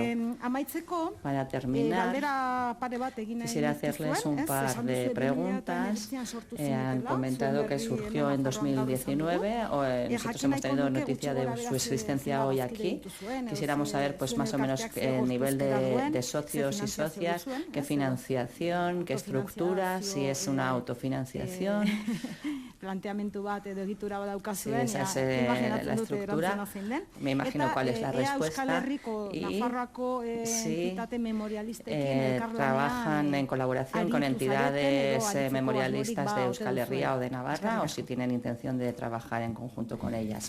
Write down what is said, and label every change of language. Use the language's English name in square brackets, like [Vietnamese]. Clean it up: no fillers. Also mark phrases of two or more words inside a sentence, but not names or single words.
[Spanish] Para terminar, quisiera hacerles un par de preguntas. Han comentado que surgió en 2019, nosotros hemos tenido noticia de su existencia hoy aquí. Quisiéramos saber pues más o menos el nivel de socios y socias, qué financiación, qué estructura, si es una autofinanciación. [Basque] Planteamendu bat edo egitura daukazuen, [Spanish] esa es la estructura. Me imagino cuál es la respuesta. Trabajan en colaboración con entidades memorialistas de Euskal Herria o de Navarra, o si tienen intención de trabajar en conjunto con ellas.